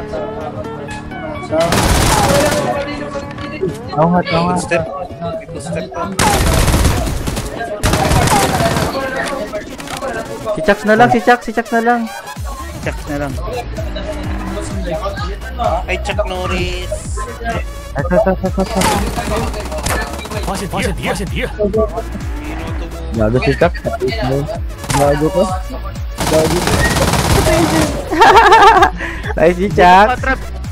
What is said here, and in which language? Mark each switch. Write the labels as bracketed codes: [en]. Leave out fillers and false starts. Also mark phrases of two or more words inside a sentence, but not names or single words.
[tl] Oo nga. Step. Step pa. Si Chucks na lang. Chuck na lang. Ay, Chuck Norris. Ito. [zh] 发现敌人， [tl] Minuto mo. Gago si Chuck. Gago to. Nice si Chucks. Trap.